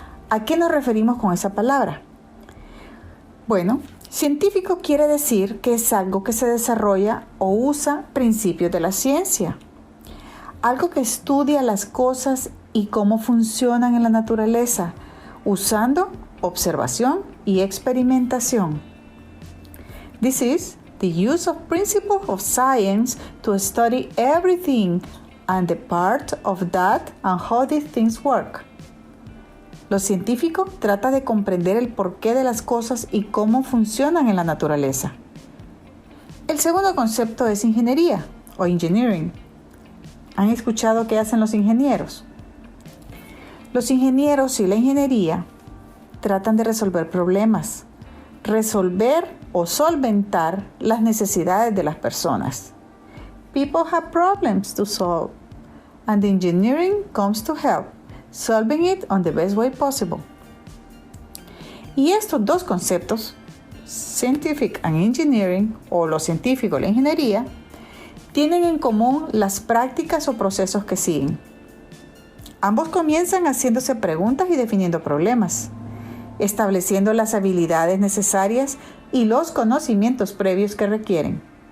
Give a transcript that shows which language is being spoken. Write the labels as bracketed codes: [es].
[es] ¿A qué nos referimos con esa palabra? Bueno, científico quiere decir que es algo que se desarrolla o usa principios de la ciencia. Algo que estudia las cosas y cómo funcionan en la naturaleza, usando observación y experimentación. [en] This is the use of principles of science to study everything and the part of that and how these things work. [es] Lo científico trata de comprender el porqué de las cosas y cómo funcionan en la naturaleza. El segundo concepto es ingeniería o engineering. ¿Han escuchado qué hacen los ingenieros? Los ingenieros y la ingeniería tratan de resolver problemas, resolver o solventar las necesidades de las personas. [en] People have problems to solve, and the engineering comes to help, solving it on the best way possible. [es] Y estos dos conceptos, [en] scientific and engineering, [es] o lo científico y la ingeniería, tienen en común las prácticas o procesos que siguen. Ambos comienzan haciéndose preguntas y definiendo problemas, estableciendo las habilidades necesarias y los conocimientos previos que requieren.